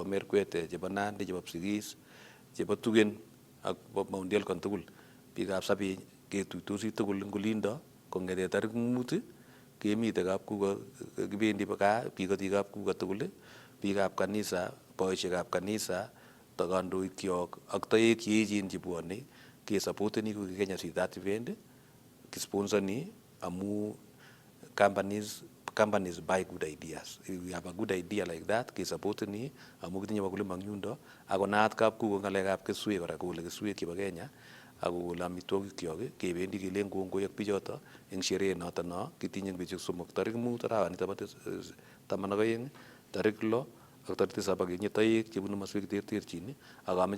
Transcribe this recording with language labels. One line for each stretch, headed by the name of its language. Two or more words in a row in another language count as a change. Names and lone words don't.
Kalenjin: Merkwete chebo Nandi chebo Kipsigis chebo Tugen ak Mount Elgon tugul biikab Sabeny ketuitosi tugul eng olindo kong'ete tarik 5 kemite kapkuko kibendi gaa bikoti kapkuko tugul biikab kanisa boisiekab kanisa kandoik kyok ak toek cheechen chebwone kesupporteni ko Kenya Seed
English: that event
Kalenjin: kisponsoni amu
English: companies buy good ideas. If we have a good idea like that
Kalenjin: kesupporteni amu kitinye wakulima eng yundo ako naat kapkuko ng'alekab keswek kora kole keswek chebo Kenya ako kole amitwogik kyok kebendi kelen kongoi ak bichoto eng sherehe noto no kitinye eng betusiek somok tarik 5 arawet nebo 12 tarik 6 ak tarik 7 ketinye toek chebunu maswek terterchin ak ameche